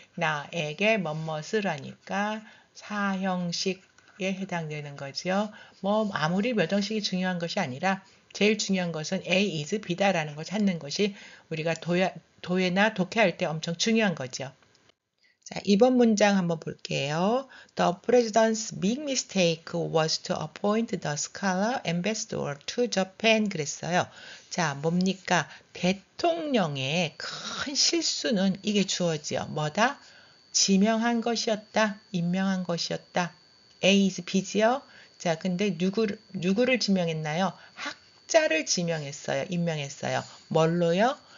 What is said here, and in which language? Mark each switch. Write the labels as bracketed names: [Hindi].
[Korean] 나에게 뭐뭇을 하니까 4형식에 해당되는 거죠. 뭐 아무리 몇 형식이 중요한 것이 아니라 제일 중요한 것은 A is B다라는 걸 찾는 것이 우리가 도예나 독해할 때 엄청 중요한 거죠. 자, 이번 문장 한번 볼게요. [English] The president's big mistake was to appoint the scholar ambassador to Japan [Korean] 그랬어요. 자, 뭡니까? 대통령의 큰 실수는 이게 주어지요. 뭐다? 지명한 것이었다. 임명한 것이었다. A is B지요. 자, 근데 누구를 지명했나요? 학자를 지명했어요. 임명했어요. 뭘로요?